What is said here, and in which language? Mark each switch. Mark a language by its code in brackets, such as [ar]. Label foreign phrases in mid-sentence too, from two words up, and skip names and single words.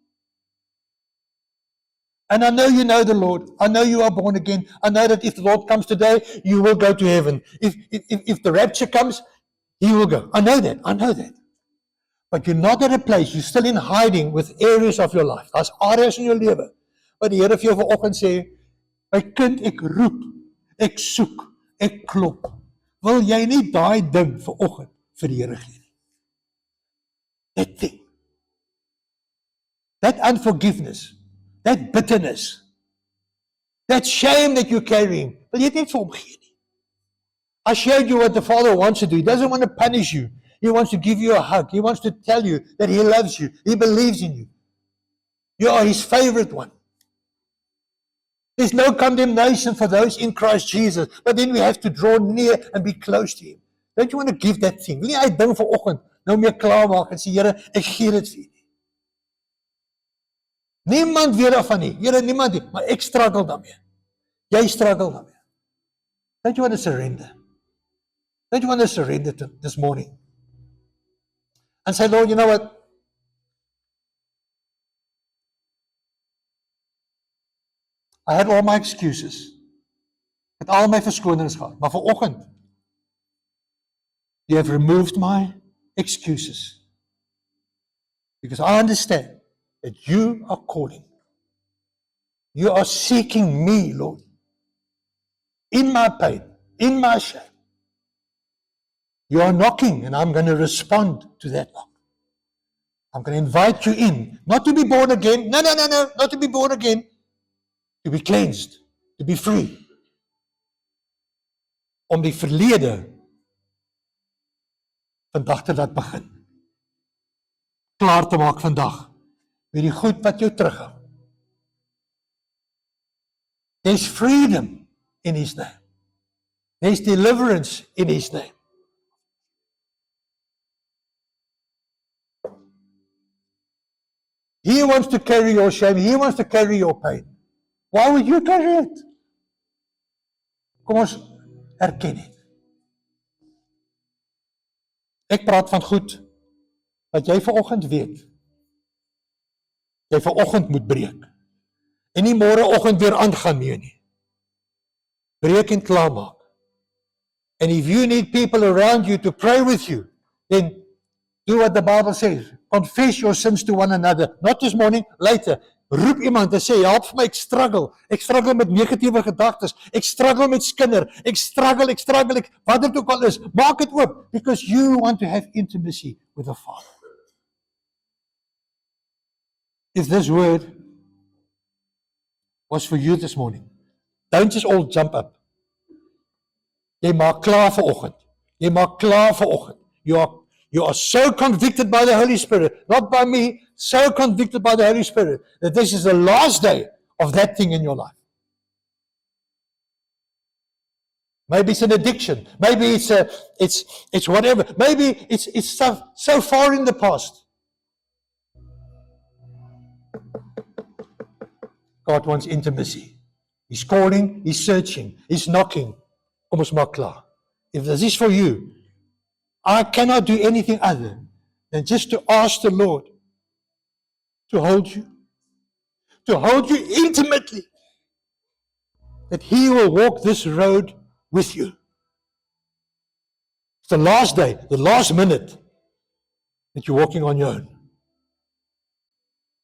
[en] And I know you know the Lord. I know you are born again. I know that if the Lord comes today, you will go to heaven. If the rapture comes, He will go. I know that. I know that. But you're not at a place, you're still in hiding with areas of your life. [af] Daar's areas in jou lewe. Wat die Here vir jou vanoggend sê, my kind, ek roep, ek soek, ek klop. Wil jy nie daai ding vanoggend vir die Here gee nie? [en] That thing. That unforgiveness, that bitterness, that shame that you're carrying, [af] wil jy dit net vir hom gee nie? [en] I showed you what the Father wants to do. He doesn't want to punish you. He wants to give you a hug. He wants to tell you that He loves you. He believes in you. You are His favorite one. There's no condemnation for those in Christ Jesus. But then we have to draw near and be close to Him. Don't you want to give that thing? [af] Wil jy uit ding vanoggend nou meer klaar maak en sê, Here, ek gee dit vir U. Niemand weet daarvan nie. Here, niemand nie. Maar ek struggle daarmee. Jy struggle daarmee. [en] Don't you want to surrender? Don't you want to surrender this morning? And say, Lord, you know what? I had all my excuses. [af] Ek het al my verskonings gehad. Maar vanoggend, [en] You have removed my excuses. Because I understand that You are calling. You are seeking me, Lord. In my pain, in my shame. You are knocking, and I'm going to respond to that knock. I'm going to invite you in, not to be born again. No, not to be born again. To be cleansed, to be free. [af] Om die verlede vandag te laat begin. Klaar te maak vandag met die goed wat jou terughou. [en] There's freedom in His name. There's deliverance in His name. He wants to carry your shame. He wants to carry your pain. Why would you carry it? [af] Kom ons erken dit. Ek praat van goed wat jy vanoggend weet. Jy vanoggend moet breek. En nie môreoggend weer aangaan nie. Breek en klaar maak. [en] And if you need people around you to pray with you, then do what the Bible says. Confess your sins to one another. Not this morning, later. [af] Roep iemand en sê, help vir my, ek struggle. Ek struggle met negatiewe gedagtes. Ek struggle met skinder. Ek struggle, wat dit ook al is. Maak dit oop, [en] because you want to have intimacy with the Father. If this word was for you this morning, don't just all jump up. [af] Jy maak klaar vanoggend. Jy maak klaar vanoggend. [en] You are so convicted by the Holy Spirit, not by me, so convicted by the Holy Spirit, that this is the last day of that thing in your life. Maybe it's an addiction. Maybe it's whatever. Maybe it's stuff so far in the past. God wants intimacy. He's calling, He's searching, He's knocking. [af] Kom ons maak klaar. [en] If this is for you, I cannot do anything other than just to ask the Lord to hold you intimately, that He will walk this road with you. It's the last day, the last minute that you're walking on your own.